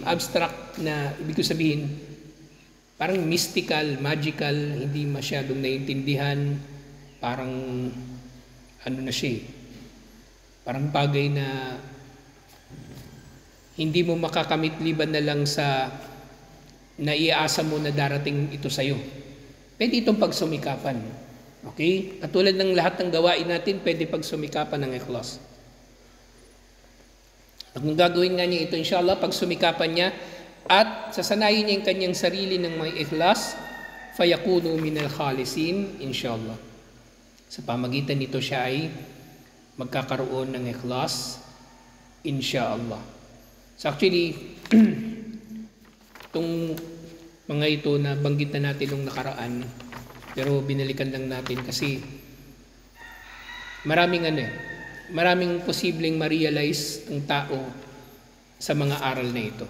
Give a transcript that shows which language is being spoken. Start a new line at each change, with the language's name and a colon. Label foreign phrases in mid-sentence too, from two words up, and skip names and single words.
Filipino: Abstract na ibig ko sabihin, parang
English: mystical, magical,
Filipino: hindi masyadong naiintindihan, parang na siya parang bagay na hindi mo makakamit liban na lang sa naiaasa mo na darating ito sa'yo. Pwede itong pagsumikapan. Okay? Katulad ng lahat ng gawain natin, pwede pagsumikapan ng ikhlas. At kung gagawin nga niya ito,
Arabic: إن شاء الله,
Filipino: pagsumikapan niya at sasanayin niya yung kanyang sarili ng may ikhlas,
Arabic: فيكون من المخلصين, إن شاء الله.
Filipino: Sa pamagitan nito siya ay magkakaroon ng ikhlas,
Arabic: إن شاء الله.
English: So actually,
Filipino: itong mga ito na banggit na natin nung nakaraan, pero binalikan lang natin kasi maraming posibleng ma-realize ang tao sa mga aral na ito.